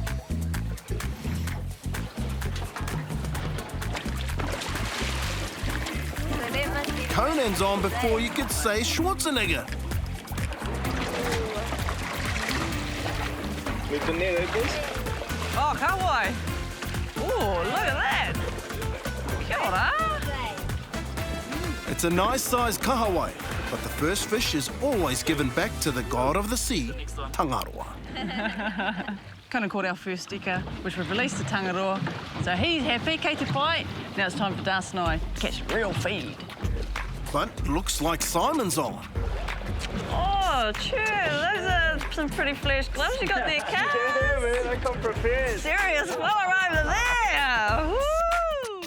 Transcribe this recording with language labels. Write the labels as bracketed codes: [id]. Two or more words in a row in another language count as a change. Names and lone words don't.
[en] Conan's on before you could say Schwarzenegger. We've been there, boys. Oh, kawaii. Oh, look at that. [mi] Kia ora. [en] It's a nice-sized kahawai, but the first fish is always given back to the god of the sea, Tangaroa. Kind of caught our first sticker, which we've released to Tangaroa. So he's happy, [mi] kei te pai. [en] Now it's time for Das and I to catch real feed. But looks like Simon's on. Oh, true. Those are some pretty flesh gloves you got there, Kat. Yeah, man, I come prepared. Serious fella over there. Woo!